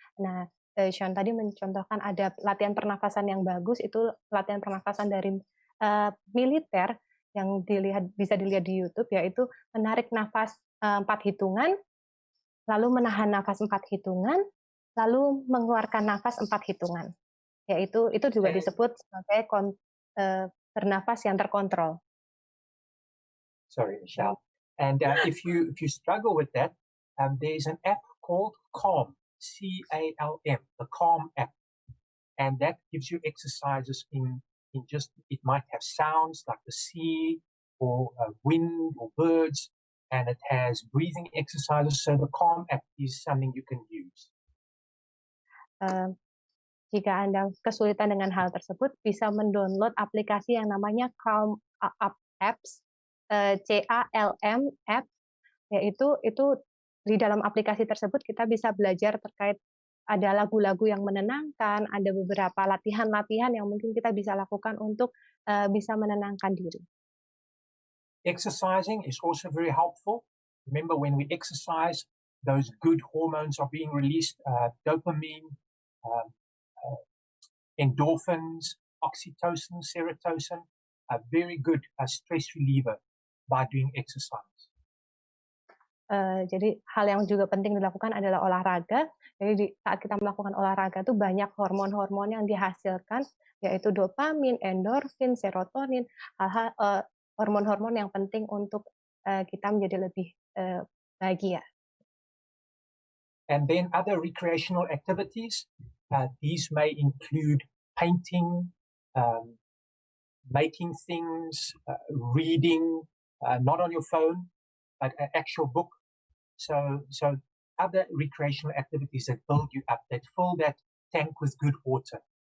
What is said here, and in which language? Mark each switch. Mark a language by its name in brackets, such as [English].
[Indonesian] Nah, Shaun tadi mencontohkan ada latihan pernafasan yang bagus, itu latihan pernafasan dari militer yang bisa dilihat di YouTube, yaitu menarik nafas 4 hitungan, lalu menahan nafas 4 hitungan, lalu mengeluarkan nafas 4 hitungan. Yaitu itu juga disebut sebagai bernafas yang terkontrol. [English] Sorry, Michelle. And if you struggle with that, there's an app called Calm, C-A-L-M, the Calm app, and that gives you exercises in just, it might have sounds like the sea or wind or birds, and it has breathing exercises. So the Calm app is something you can use. [Indonesian] Jika Anda kesulitan dengan hal tersebut, bisa mendownload aplikasi yang namanya Calm Apps, C-A-L-M apps, yaitu di dalam aplikasi tersebut kita bisa belajar terkait ada lagu-lagu yang menenangkan, ada beberapa latihan-latihan yang mungkin kita bisa lakukan untuk bisa menenangkan diri. [English] Exercising is also very helpful. Remember, when we exercise, those good hormones are being released, dopamine, endorphins, oxytocin, serotonin, a very good stress reliever by doing exercise. [Indonesian] Jadi hal yang juga penting dilakukan adalah olahraga. Jadi saat kita melakukan olahraga itu banyak hormon-hormon yang dihasilkan, yaitu dopamin, endorfin, serotonin, hormon-hormon yang penting untuk kita menjadi lebih bahagia. [English] And then other recreational activities, these may include painting, making things, reading, not on your phone, but an actual book. So other recreational activities that build you up, that fill that tank with good water.